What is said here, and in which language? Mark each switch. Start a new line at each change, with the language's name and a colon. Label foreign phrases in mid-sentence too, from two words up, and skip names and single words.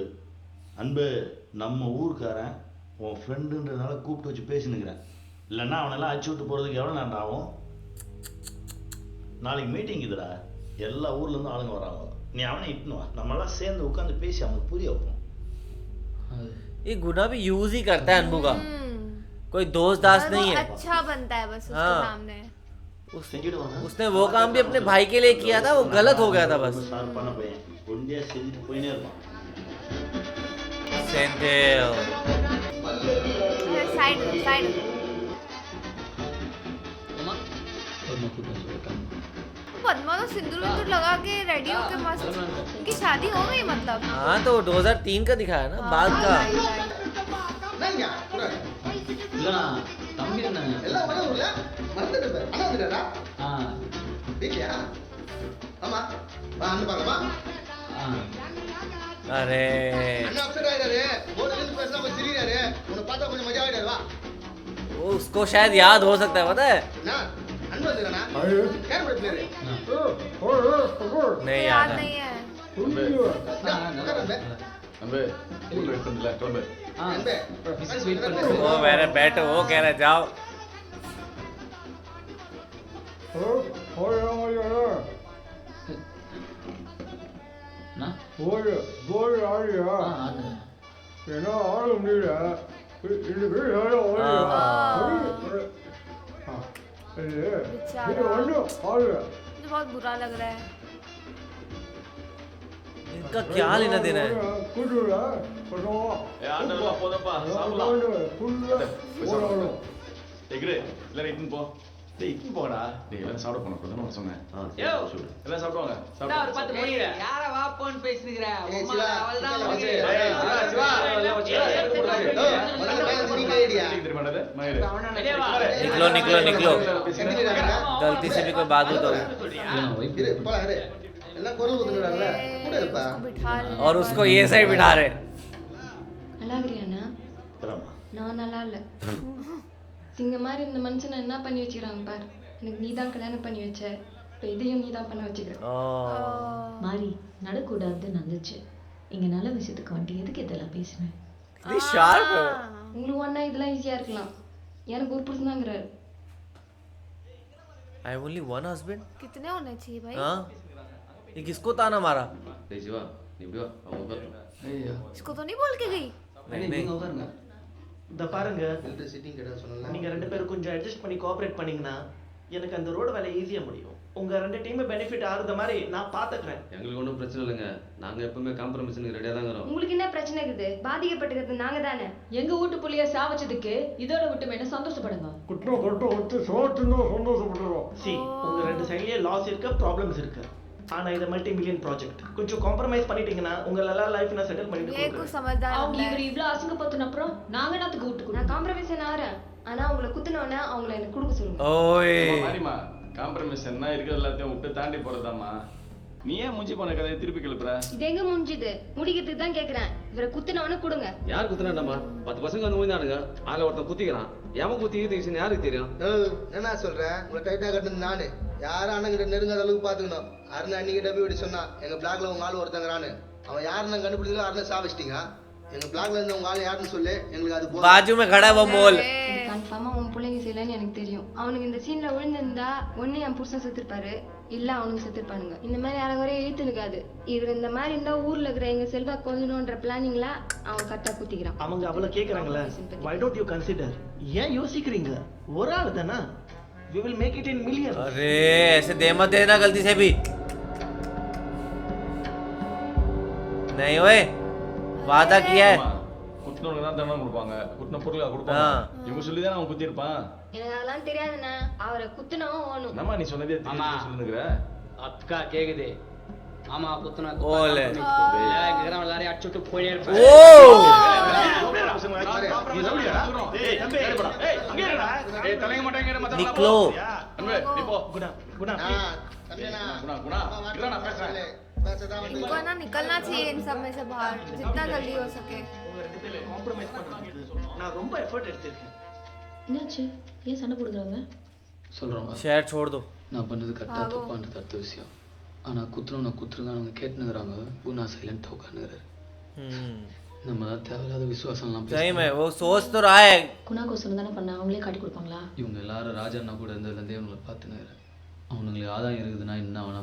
Tamil: அன்பு நம்ம ஊருக்காரன் உன் ஃப்ரெண்டுன்றதுனால கூப்பிட்டு வச்சு பேசினுக்கிறேன். இல்லைன்னா அவனெல்லாம் அடிச்சு விட்டு போகிறதுக்கு எவ்வளோ நேரம் ஆகும்? நாளைக்கு மீட்டிங் இதுடா, எல்லா ஊர்லேருந்து ஆளுங்க வராங்க. நீ அவனை இட்டுனுவா, நம்மளாம் சேர்ந்து உட்காந்து பேசி அவனுக்கு புரிய வைப்போம்.
Hindi: ये गुना भी यूज ही करता है अनबू का, कोई दोस्त दास्त नहीं है। अच्छा बनता है बस उसके सामने। उसने वो काम भी अपने भाई के लिए किया था, वो गलत हो गया था बस।
Tamil: ஷார்ப்பான பையன் ஒண்டியா செஞ்சுட்டு போயினே இருப்பான்.
Hindi: सेंथिल
English: side side.
Tamil: அம்மா ஒரு கூட்டம் சொல்லிட்டாங்க.
Hindi: पद्मा तो सिंदूर विंदूर लगा के रेडी होके मस्त, उनकी शादी हो गई मतलब। हाँ तो 2003 का दिखाया ना, बाद का।
Tamil: இல்லண்ணா தம்பி என்ன எல்லாம் வர ஊர்ல மறந்துட்டு போய் அண்ணா வந்துடா. வீட்லயா? ஆமா வா அண்ணன் பார்க்கலாமா?
Hindi: अरे
Tamil: அண்ணா அப்செட் ஆயிடாரு. போன் எடுத்து பேசினா கொஞ்சம் சிரிக்கிறாரு. உன்னை பார்த்தா கொஞ்சம் மஜா ஆயிடாரு. வா
Hindi: वो उसको शायद याद हो सकता है, पता है?
Tamil: அண்ணா அன்பு வந்துடா. கேர் பட பிளேயர்
Hindi: नहीं याद याद है। नहीं है।
Tamil: அன்பு அன்பு ஊர்ல வெயிட் பண்ணல கிளம்பு.
English: Mrs wait
Tamil: பண்ணுங்க.
Hindi: वो मेरे बैठो वो कह रहे जाओ.
Tamil: நான்
Hindi: मुझे बहुत बुरा लग रहा है. इनका क्या लेना देना है?
Tamil: ஏய் ஆண்டவா போதப்பா சாப்பிடலாம். போய் சாப்பிடு. எக்ரே எல்லாரும் இட்டுன்னு போ. டேய் இட்டுன்னு போடா. டேய் எல்லாரும் சாப்பிட போணும் அப்பதான் நான் சொன்னேன். யோ எல்லாம் சாப்பிடுவாங்க. நான் ஒரு 10 மணி யார வா போன் பேசினுங்கற அம்மா அவள்தான் உனக்கு
Hindi: निकलो निकलो निकलो. गलती से भी कोई बात हो तो. और उसको ये सही बिठा रहे.
Tamil: நல்லா இருக்கிறியாண்ணா? நான் நல்லா இல்லை. சிங்க மாதிரி இந்த மனுஷனை என்ன பண்ணி வச்சுக்கிறாங்க பாரு. எனக்கு நீ தான் கல்யாணம் பண்ணி வச்ச, இப்போ இதையும் நீ தான் பண்ண வச்சுக்கிற. மாறி நடக்கூடாது நடந்துச்சு. இங்க நல்ல விஷயத்துக்கு வந்துட்டு எதுக்கு இதெல்லாம் பேசுனேன்? உங்களுக்கு ஒன்றா இதெல்லாம் ஈஸியாக இருக்கலாம், எனக்கு ஒரு புருஷன் தாங்கிறாரு.
English: I have only one husband.
Hindi: कितने होने चाहिए भाई? हाँ ये किसको ताना मारा?
Tamil: டேய் சிவா நீ இப்படி வா அவங்க உட்காரட்டும். ஐயா
Hindi: इसको तो नहीं बोल के गई.
Tamil: நீங்க உட்காருங்க. இந்த பாருங்க, நீங்க 2 பேரும் கொஞ்சம் அட்ஜஸ்ட் பண்ணி கோஆபரேட் பண்ணீங்கன்னா எனக்கு அந்த ரோடு வேலை ஈஸியா முடியும். உங்க 2 டீம் பெனிஃபிட் ஆகுற மாதிரி நான் பாத்துக்கிறேன். எங்களுக்கு ஒன்றும் பிரச்சனை இல்லைங்க. நாங்க எப்பவுமே காம்ப்ரமைஸ்க்கு ரெடியா தான் இருக்கிறோம். உங்களுக்கு என்ன பிரச்சனை இருக்குது? பாதிக்கப்பட்டிருக்கிறது நாங்க தானே. எங்க வீட்டு புள்ளைய சாவச்சதுக்கு இதோட விட்டு என்ன சந்தோஷப்படுங்க. சி உங்க 2 சைட்லயே லாஸ் இருக்கு, ப்ராப்ளம்ஸ் இருக்கு. ஆனா இது
English: multi million project.
Tamil: கொஞ்சம் காம்ப்ரமைஸ் பண்ணிட்டீங்கன்னா உங்க எல்லா லைஃப்னா செட்டில் பண்ணிட்டு
Hindi: ये कुछ समझदार
Tamil: அவங்க இவர் இவ்ளோ அசிங்கப்படுத்தின அப்புறம் நாங்க என்னத்துக்கு வீட்டுக்கு? நான் காம்ப்ரமைஸ் ஆறேன், ஆனா அவங்களை குத்துனோன்னா அவங்கள எனக்கு கொடுக்க சொல்லுங்க.
Hindi: ओए
Tamil: மாரிமா காம்ப்ரமைஸ் என்ன இருக்கிறது எல்லாத்தையும் விட்டு தாண்டி போறதாமா. நீ ஏன் மூஞ்சி போன கதையை திருப்பி கிளப்புற? இது எங்க முடிஞ்சுது? முடிக்கிறதுக்கு தான் கேக்குறேன். இவரை குத்துனவன கொடுங்க. யார் குத்துறாண்டமா? 10 பசங்க வந்து மூஞ்சானுங்க. அதுல ஒருத்தன் குத்திக்கிறான். எவன் குத்திக்கிட்டு யாருக்கு தெரியும்? என்ன சொல்றேன்? உங்களை டைட்டா கட்டுனது நானு. யாரும் அண்ணங்கிட்ட நெருங்காத அளவுக்கு பாத்துக்கணும். அருண் அன்னிக்கிட்ட போய் இப்படி சொன்னா எங்க பிளாக்ல உங்க ஆள் ஒருத்தங்கிறான்னு. அவன் யாருன்னு கண்டுபிடிச்சோ அருண் சாவிச்சிட்டீங்க. எங்க பிளாக்ல இருந்த உங்க ஆள் யாருன்னு சொல்லு, எங்களுக்கு அது போதும்.
Hindi: बाजू में खड़ा है वो मोल.
Tamil: கன்ஃபார்மா உன் பிள்ளைங்க செய்யலன்னு எனக்கு தெரியும். அவனுக்கு இந்த சீன்ல விழுந்திருந்தா ஒண்ணு என் புருஷன் செத்துருப்பாரு, இல்ல அவனுக்கு செத்துருப்பானுங்க. இந்த மாதிரி யாரை இழுத்து இருக்காது. இவர் இந்த மாதிரி இருந்தா ஊர்ல இருக்கிற எங்க செல்வா கொஞ்சணும்ன்ற பிளானிங்ல அவன் கரெக்டா குத்திக்கிறான். அவங்க அவளை கேக்குறாங்களே,
English: why don't you consider?
Tamil: ஏன் யோசிக்கிறீங்க? ஒரு ஆள் தானா?
English: we will make it in millions.
Hindi: अरे ऐसे दे मत देना गलती से भी. नहीं ओए वादा किया है.
Tamil: குத்துனவங்க தான் தண்டனை கொடுப்பாங்க. குத்துன பொருளா கொடுப்பாங்க. இவங்க சொல்லி தான் அவன் குத்தி இருப்பான். எனக்கு அதெல்லாம் தெரியாதுண்ணா. அவரை குத்துனவும் ஓணும். என்னம்மா நீ சொன்னதே திருப்பி சொல்லுங்கற? அக்கா கேக்குது. ஆமா குத்துனா ஓலே எங்கற எல்லாரையும் அடிச்சிட்டு போயே இருப்பாங்க. ஓ நீ சொல்லியா? ஏய் தம்பி ஏய் அங்க இருடா. ஏய் தலைங்க மாட்டேங்கற மத்த
Hindi: निकलो.
Tamil: அன்பே நீ போ. குணா குணா குணா இல்ல நான் பேசுறேன்.
Hindi: इनको ना निकलना चाहिए इन सब में से बाहर जितना जल्दी हो सके.
Tamil: காம்ப்ரமைஸ் பண்றாங்க. நான் ரொம்ப எஃபோர்ட் எடுத்திருக்கேன். என்னாச்சு? ஏன் சண்டை போடுறாங்க? சொல்றோம்.
Hindi: शहर छोड़ दो.
Tamil: நான் பண்ணது கரெக்டா தப்பான்றது அடுத்த விஷயம். ஆனா குத்துறவன குத்துறதானவங்க கேட்டுனுறாங்க. குணா சைலண்டா உட்கார்ந்துறாரு. நம்ம தான் தேவையில்லாத விசுவாசம்லாம்
Hindi: सही में वो सोच तो रहा है.
Tamil: குணா கோசம் தானே பண்ண, அவங்களே காட்டி கொடுப்பாங்களா? இவங்க எல்லாரும் ராஜண்ணா கூட இருந்ததுலேருந்தே இவங்களை பார்த்துனுறேன். அவனுங்களுக்கு ஆதாயம் இருக்குதுன்னா என்ன வேணா